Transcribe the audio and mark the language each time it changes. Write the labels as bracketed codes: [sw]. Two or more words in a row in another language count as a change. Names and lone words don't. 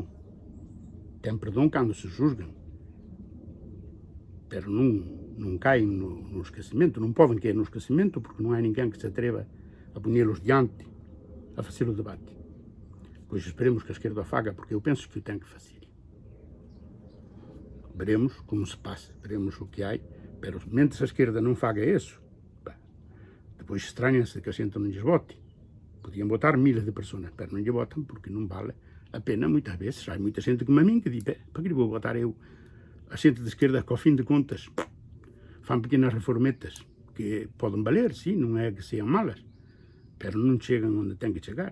[pt] Têm perdão quando se julgam. Pero não caem no esquecimento, não podem cair no esquecimento porque não há ninguém que se atreva a pô-los diante a fazer o debate. Pois esperemos que a esquerda o faça, porque eu penso que o tem que fazer. Veremos como se passa, veremos o que há, pero mentre a esquerda não faça isso, depois estranha-se que a gente não lhes vote, Podiam votar [gl] miles de persoas, pero non lle votan porque non vale a pena moitas veces. Hai moita xente como a min que di, para que vou votar eu? A xente de esquerda que ao fin de contas fan pequenas reformetas que poden valer, sí, non é que sean malas, pero non chegan onde ten que chegar.